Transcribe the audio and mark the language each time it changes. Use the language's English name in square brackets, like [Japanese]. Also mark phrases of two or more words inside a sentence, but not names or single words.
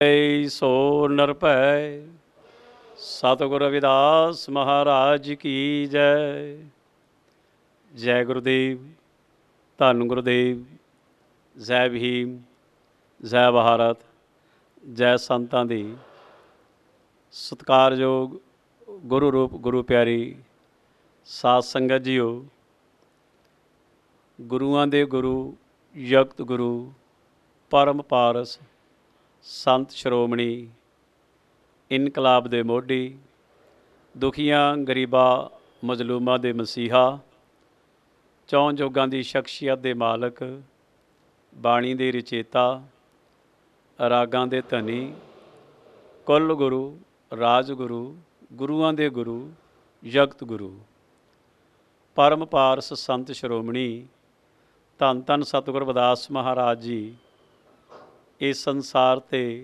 [Hindi] सो निरभय सतगुरु रविदास महाराज की जय। [Punjabi] ਜੈ ਗੁਰੂਦੇਵ, ਧੰਨ ਗੁਰੂਦੇਵ, ਜੈ ਭੀਮ, ਜੈ ਭਾਰਤ, ਜੈ ਸੰਤਾਂ ਦੀ। ਸਤਿਕਾਰਯੋਗ ਗੁਰੂ ਰੂਪ ਗੁਰੂ ਪਿਆਰੀ ਸਾਧ ਸੰਗਤ ਜੀਓ, ਗੁਰੂਆਂ ਦੇ ਗੁਰੂ ਜਗਤ ਗੁਰੂ ਪਰਮ ਪਾਰਸ ਸੰਤ ਸ਼੍ਰੋਮਣੀ ਇਨਕਲਾਬ ਦੇ ਮੋਢੀ, ਦੁਖੀਆਂ ਗਰੀਬਾਂ ਮਜ਼ਲੂਮਾਂ ਦੇ ਮਸੀਹਾ, ਚੌਂ ਜੁਗਾਂ ਦੀ ਸ਼ਖ਼ਸੀਅਤ ਦੇ ਮਾਲਕ, ਬਾਣੀ ਦੇ ਰਚੇਤਾ, ਰਾਗਾਂ ਦੇ ਧਨੀ, ਕੁਲ ਗੁਰੂ ਰਾਜਗੁਰੂ ਗੁਰੂਆਂ ਦੇ ਗੁਰੂ ਜਗਤ ਗੁਰੂ ਪਰਮ ਪਾਰਸ ਸੰਤ ਸ਼੍ਰੋਮਣੀ ਧੰਨ ਧੰਨ ਸਤਿਗੁਰ ਰਵਿਦਾਸ ਮਹਾਰਾਜ ਜੀ ਇਸ ਸੰਸਾਰ ਤੇ